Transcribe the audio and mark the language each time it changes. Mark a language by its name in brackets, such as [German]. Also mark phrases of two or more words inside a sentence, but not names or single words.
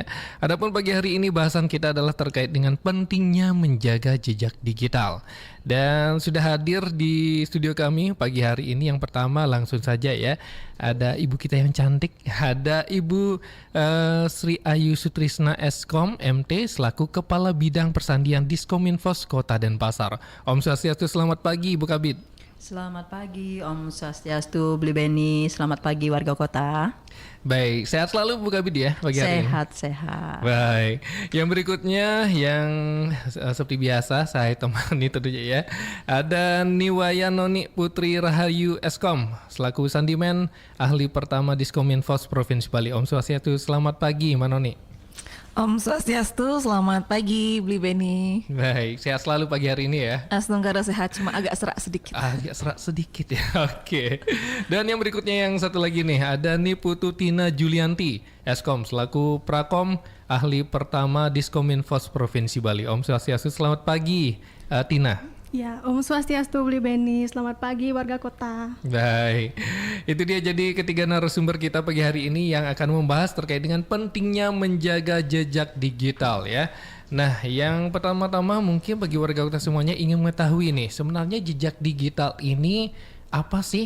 [Indonesian] Adapun pagi hari ini bahasan kita adalah terkait dengan pentingnya menjaga jejak digital. Dan sudah hadir di studio kami pagi hari ini yang pertama langsung saja ya. Ada ibu kita yang cantik, ada Ibu Sri Ayu Sutrisna Eskom MT selaku Kepala Bidang Persandian Diskominfos Kota Denpasar. Om Swastiastu, selamat pagi Ibu Kabid. Selamat pagi Om Swastiastu, Beli Beni. Selamat pagi warga kota. Baik, sehat selalu Bu Kabid ya pagi hari ini. Sehat. Baik, yang berikutnya yang seperti biasa saya temani tentunya ya. Ada Niwaya Noni Putri Rahayu Eskom selaku Sandimen Ahli Pertama Diskominfos Provinsi Bali. Om Swastiastu, selamat pagi Mbak Noni. Om Swastiastu, selamat pagi Beli Beni. Baik, sehat selalu pagi hari ini ya. Aslonggara sehat, cuma agak serak sedikit. Agak serak sedikit ya, oke. Dan yang berikutnya yang satu lagi nih, ada Niputu Tina Julianti, Eskom, selaku Prakom, Ahli Pertama Diskominfos Provinsi Bali. Om Swastiastu, selamat pagi Tina. Ya, Om Swastiastu, Beli Beni. Selamat pagi warga kota. Baik, itu dia jadi ketiga narasumber kita pagi hari ini yang akan membahas terkait dengan pentingnya menjaga jejak digital ya. Nah, yang pertama-tama mungkin bagi warga kota semuanya ingin mengetahui nih, sebenarnya jejak digital ini apa sih?